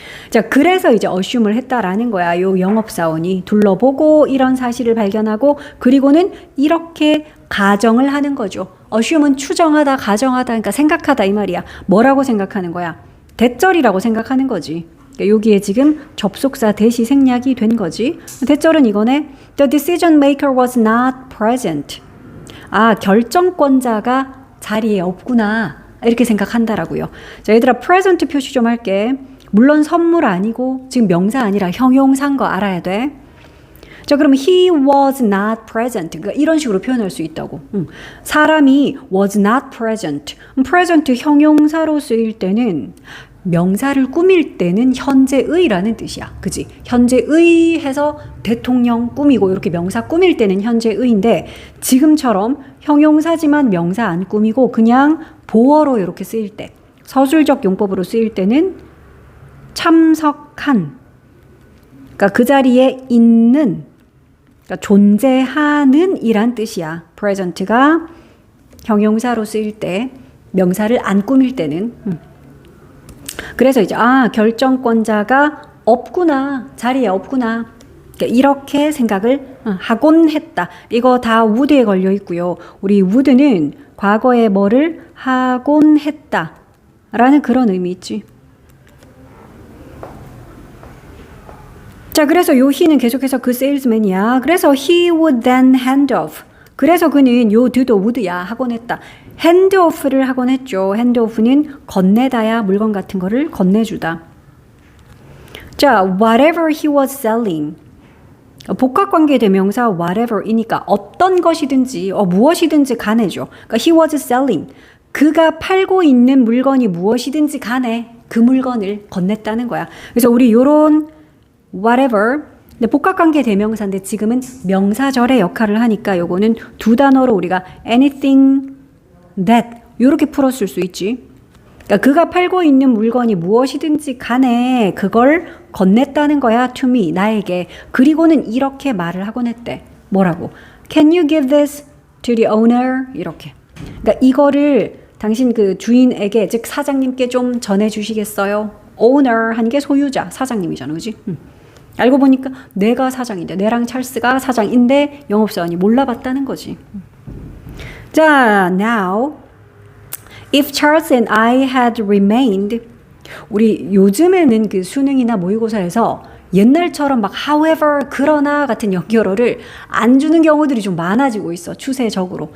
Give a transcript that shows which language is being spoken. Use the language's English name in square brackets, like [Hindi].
[Korean] 자, 그래서 이제 어슈물 했다라는 거야. 요 영업사원이 둘러보고 이런 사실을 발견하고 그리고는 이렇게 가정을 하는 거죠. 어슈는 추정하다, 가정하다, 그러니까 생각하다 이 말이야. 뭐라고 생각하는 거야? 대절이라고 생각하는 거지. 그러니까 여기에 지금 접속사 대시 생략이 된 거지. 대절은 이거네. [English] The decision maker was not present. [Korean] 아, 결정권자가 자리에 없구나. 이렇게 생각한다라고요. 자, 얘들아 present 표시 좀 할게. 물론 선물 아니고 지금 명사 아니라 형용사인 거 알아야 돼. 자, 그럼 [English] he was not present. [Korean] 그러니까 이런 식으로 표현할 수 있다고. 사람이 [English] was not present. [Korean] present 형용사로 쓰일 때는 명사를 꾸밀 때는 현재의라는 뜻이야. 그지? 현재의 해서 대통령 꾸미고 이렇게 명사 꾸밀 때는 현재의인데 지금처럼 형용사지만 명사 안 꾸미고 그냥 보어로 이렇게 쓰일 때 서술적 용법으로 쓰일 때는 참석한 그러니까 그 자리에 있는 그러니까 존재하는 이란 뜻이야. present가 형용사로 쓰일 때 명사를 안 꾸밀 때는 그래서 이제 결정권자가 없구나. 자리에 없구나. 그러니까 이렇게 생각을 하곤 했다. 이거 다 would에 걸려 있고요. 우리 would는 과거에 뭐를 하곤 했다 라는 그런 의미 있지. 자, 그래서 요 he는 계속해서 그 세일즈맨이야. 그래서 [English] he would then hand off. [Korean] 그래서 그는 요 do도 would야. 하곤 했다. 핸드오프를 하곤 했죠. 핸드오프는 건네다야 물건 같은 거를 건네주다. 자, [English] whatever he was selling. [Korean] 복합관계 대명사 whatever이니까 어떤 것이든지 무엇이든지 간에죠. 그러니까 [English] he was selling. [Korean] 그가 팔고 있는 물건이 무엇이든지 간에 그 물건을 건넸다는 거야. 그래서 우리 요런 whatever 근데 복합관계 대명사인데 지금은 명사절의 역할을 하니까 요거는 두 단어로 우리가 anything that 이렇게 풀었을 수 있지. 그러니까 그가 팔고 있는 물건이 무엇이든지 간에 그걸 건넸다는 거야. [English] to me, [Korean] 나에게. 그리고는 이렇게 말을 하곤 했대. 뭐라고? [English] Can you give this to the owner? [Korean] 이렇게. 그러니까 이거를 당신 그 주인에게 즉 사장님께 좀 전해주시겠어요? owner 한 게 소유자, 사장님이잖아. 그지? 알고 보니까 내가 사장인데 내랑 찰스가 사장인데 영업사원이 몰라봤다는 거지. 자, [English] now if Charles and I had remained [Korean] 우리 요즘에는 그 수능이나 모의고사에서 옛날처럼 막 however 그러나 같은 연결어를 안 주는 경우들이 좀 많아지고 있어. 추세적으로.